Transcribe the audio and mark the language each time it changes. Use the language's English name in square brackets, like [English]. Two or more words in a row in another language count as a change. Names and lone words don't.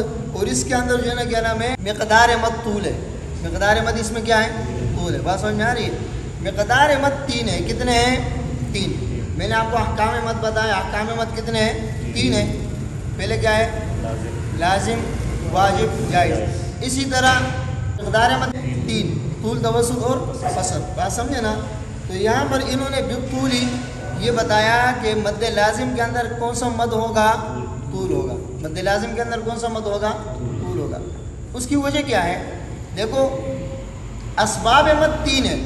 [Urdu] اور اس کے اندر جو ہے نا کیا نام ہے مقدار مد طول ہے. مقدار مد اس میں کیا ہے؟ طول ہے. بات سمجھ میں آ رہی ہے؟ مقدار مد 3 ہے. کتنے ہیں؟ 3. میں نے آپ کو احکام مد بتایا. احکام مد کتنے ہیں؟ 3 ہیں. پہلے کیا ہے؟ لازم, واجب, جائز. اسی طرح مقدار مد 3 طول, توسط اور قصر. بات سمجھے نا؟ تو یہاں پر انہوں نے بالطولی یہ بتایا کہ مد لازم کے اندر کون سا مد ہوگا؟ طول ہوگا. مد لازم کے اندر کون سا مد ہوگا؟ طول ہوگا. اس کی وجہ کیا ہے؟ دیکھو اسباب مد 3 ہے.